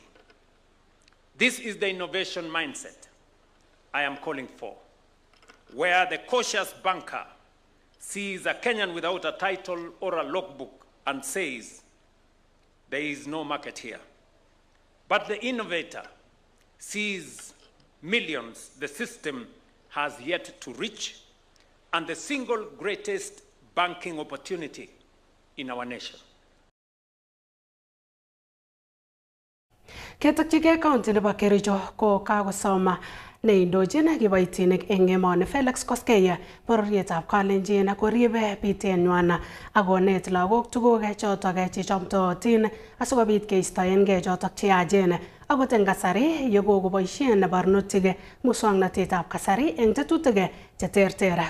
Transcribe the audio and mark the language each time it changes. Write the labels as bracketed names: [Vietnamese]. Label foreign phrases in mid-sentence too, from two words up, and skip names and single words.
[English] This is the innovation mindset I am calling for, where the cautious banker sees a Kenyan without a title or a logbook and says, there is no market here. But the innovator sees millions the system has yet to reach and the single greatest banking opportunity in our nation. [Kalenjin] Ketokchigei county nebo Kericho ko kakosoma neindochin kiboitinik eng emoni Felix Koskei bororietab Kalenjin koribe bitenywan akonet lagok tuguk chotok chechomtootin asikobit keistoengei chotok cheyachen akot eng kasari yekokoboisien barnotik muswoknotetab kasari eng tetutik cheterter.